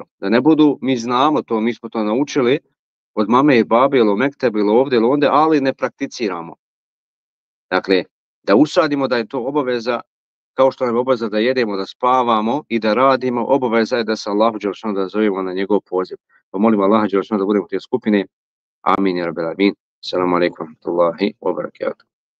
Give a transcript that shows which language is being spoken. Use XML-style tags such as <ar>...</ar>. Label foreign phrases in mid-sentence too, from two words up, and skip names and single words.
<bs>Da ne budu, mi znamo to, mi smo to naučili od mame i babe ili u mektebu ili ovdje ili onda, ali ne prakticiramo. Dakle, da usadimo da je to obaveza, kao što nam je obaveza da jedemo, da spavamo i da radimo, obaveza je da se</bs> <ar>الله جل شأنه</ar> <bs>da zovemo na njegov poziv. Pa molim</bs> <ar>الله جل شأنه</ar> <bs>da budemo u te skupine.</bs> <ar>آمين يا رب العالمين. السلام عليكم ورحمة الله وبركاته.</ar>